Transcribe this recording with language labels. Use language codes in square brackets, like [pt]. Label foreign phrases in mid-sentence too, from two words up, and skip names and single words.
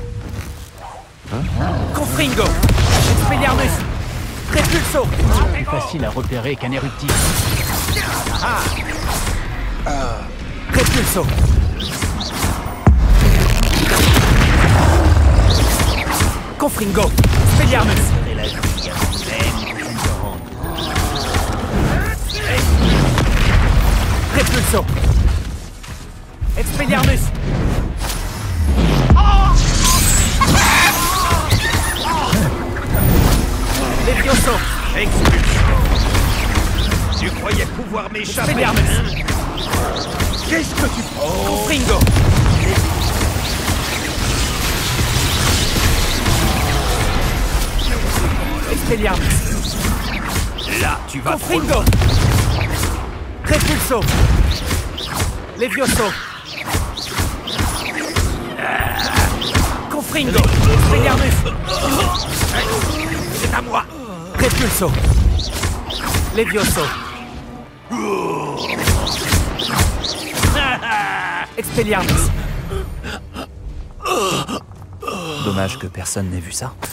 [fr] Confringo! Expelliarmus! Repulso! Plus facile à repérer qu'un éruptif. Repulso! Confringo! Expelliarmus! Repulso! Expelliarmus! Levioso! Expulsion! Tu croyais pouvoir m'échapper? Expelliarmus! Qu'est-ce que tu... Confringo! Expelliarmus! Là, tu vas trop Confringo! loin. Repulso! Levioso! Confringo! Expelliarmus! C'est à moi! Repulso! Levioso! Expelliarmus! Dommage que personne n'ait vu ça.